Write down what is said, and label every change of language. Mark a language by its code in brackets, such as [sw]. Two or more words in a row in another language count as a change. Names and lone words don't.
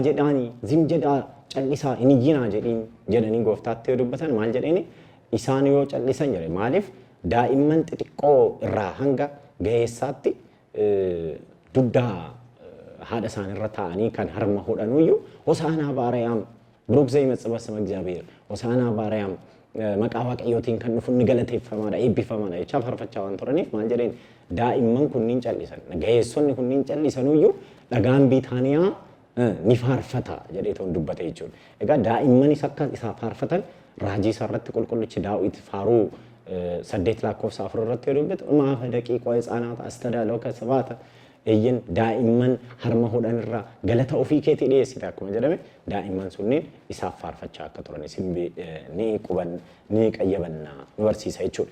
[om] jedhaani zim jedhaa callisaa hin iyyinaa jedhanii gooftaatti dubbatan maal jedhani isaan yoo callisan jedhe maaliif daa'imman xixiqqoo irraa hanga ga'eessaatti duddaa haadha isaanirra taa'anii kan harma hodhanuyyuu [gez] ሆሳዕና በአርያም ብሩክ ዘይመጽእ በስመ እግዚአብሔር ሆሳዕና ባርያም [om] maqaa waaqayyootiin kan dhufu ni galateeffamaadha eebbifamaadha jecha farfachaa waan turaniif maal jedheen daa'imman kunniin callisan ga'eessonni kunniin callisanuyyuu dhagaan biitaaniyaa ni faarfata jedhee toon dubbate jechuudha. Egaa daa'immanis akka isaa faarfatan raajii isaarratti qulqullichi Daawit faaruu 8 lakkoofsa 4 irratti dubbate [gez] አፈ ደቂቅ ሕፃናት አስተዳሎከ ስብሐተ [om] eyyin daa'imman harma hodhanirraa galata ofii keetii dhiyeessite akkuma jedhame daa'imman sunniin isaaf faarfachaa akka turan isin ni quban ni qayyabanna nu barsiisa jechuudha.